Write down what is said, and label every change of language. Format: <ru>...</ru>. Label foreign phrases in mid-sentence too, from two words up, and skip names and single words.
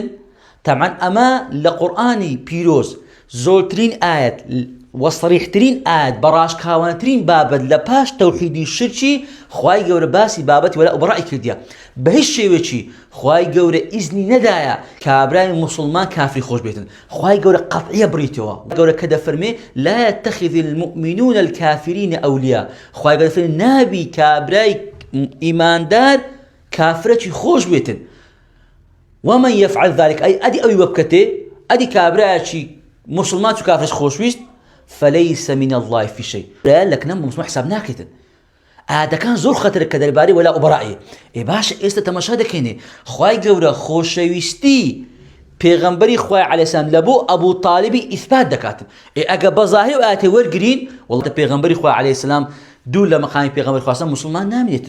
<ckb>تەبعەن ئەمە لە قورئانی پیرۆز زۆرترین ئایەت وەصریحترین ئایەت بەڕاشکاوانترین بابەت لە پاش تەوحیدی شرکی خوای گەورە باسی بابەتی وەلا ئوبڕائی کردیە. بە هیچ شێوەیەکی خوای گەورە ئیزنی نەدایە کابرای موسڵمان کافری خۆش بێتن. خوای گەورە قەطعیە بڕیتەوە. گەورە کە دەفەرمێ</ckb> <ar>لا يتخذ المؤمنون الكافرين</ar> <ckb>ئەولیا. خوای گەورە دەفەرمێ نابی کابرای ئیماندار کافرەکی خۆش بێتن.</ckb> <ar>ومن يفعل ذلك</ar> <ckb>ئەی ئەدی ئەوی وەبکەتێ ئەدی کابرایەکی مسلمان و کافرش خۆشویست</ckb> <ar>فليس من الله في شيء.</ar> <ckb>لەکنەم مسلمان حساب ناکەیتن. ئادەکان زۆر خەتەرە کە دەربارەی وەلا ئوبڕائیە. ئێ باشە ئێستا تەماشا دەکەینێ خوای گەورە خۆشەویستی پێغەمبەری خوای عەلەیهی سەلام لە بۆ ئەبوو تاڵیبی ئیثبات دەکاتن. ئەگە بە ظاهیر و ئایەتێ وەرگرین وەڵڵا پێغەمبەری خوای عەلەیهی سەلام دوو لە مەقامی پێغەمبەری خوا مسلمان نامێنێتن.</ckb>